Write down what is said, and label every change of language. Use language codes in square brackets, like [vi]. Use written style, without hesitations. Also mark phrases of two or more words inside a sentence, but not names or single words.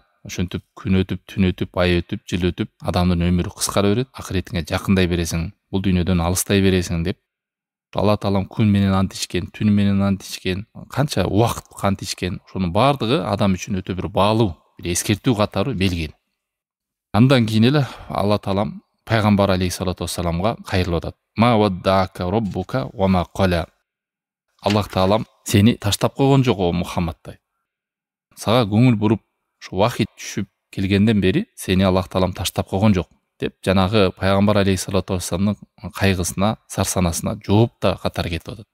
[ky] Ошентип күн өтүп, түн өтүп, ай өтүп, жыл өтүп, адамдын өмүрү кыскара берет, акыретиңе жакындай бересиң, бул дүйнөдөн алыстай бересиң деп. Алла таалам күн менен ант ичкен, түн менен ант ичкен, канча убакыт ант ичкен. Ошонун бардыгы адам үчүн өтө бир баалуу, бир эскертүү катары белгилүү. Андан кийин эле Алла таалам пайгамбар алейхиссалату вассаламга кайрылып атат. [ar] ما ودعك ربك وما قلى. [ky] Аллах таалам сени таштап койгон жок о Мухаммадтай. Сага көңүл буруп, ушу вахий түшүп келгенден бери сени Аллах таалам таштап койгон жок деп жанагы пайгамбар алейхиссалату вассаламдын кайгысына, сарсанасына жооп да катары кетип атат.